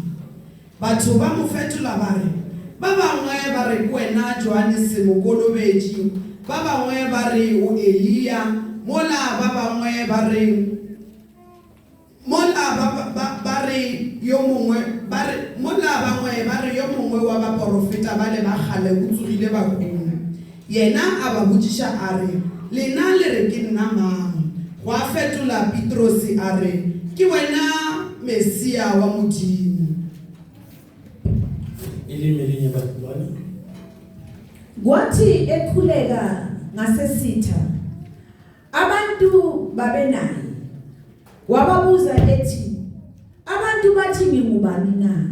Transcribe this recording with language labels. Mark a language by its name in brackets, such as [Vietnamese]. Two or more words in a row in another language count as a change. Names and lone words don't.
[Northern Sotho] Batho ba mo fetola ba re, ba bangwe ba re ke wena Johane Mokolobetši, ba bangwe ba re o Elia, mola ba bangwe ba re yo mongwe wa ba profeta ba le ba gale o tsogile ba kuna. Yena a ba botšiša a re, lena le re ke nna mang? Go a fetola Petrosi a re, ke wena Mesia wa Modimo. [Zulu] Elimelinye batulwane. Kwathi ekhuleka ngasesitha, abantu babenaye. Wababuza ethi, abantu bathi ngingubani na?